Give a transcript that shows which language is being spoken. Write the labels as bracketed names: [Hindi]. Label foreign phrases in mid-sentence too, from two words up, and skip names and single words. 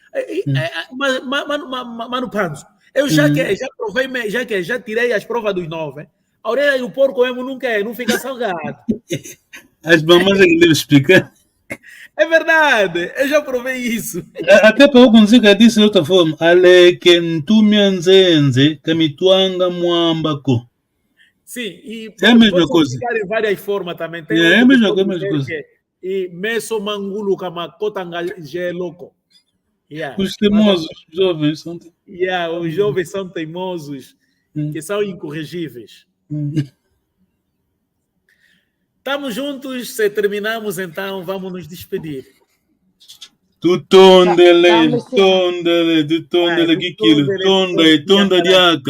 [Portuguese] Mano Panzo, eu já provei, já tirei as provas dos 9. A orelha do porco mesmo não fica salgado. As mamães é que devem explicar. É verdade, eu já provei isso. Até para eu conseguir dizer de outra forma, [Kongo] ale que ntumianzenze kamituanga mwambako. [Portuguese] Sim, e é a mesma coisa. Em várias formas também. Tem é a mesma coisa. [Kongo] E meso mangulu kama kotanga louco. [Portuguese] Os teimosos jovens são. Os jovens são teimosos, que são incorrigíveis. Estamos juntos, se terminamos, então vamos nos despedir. [Kongo] Tutondele, diaca.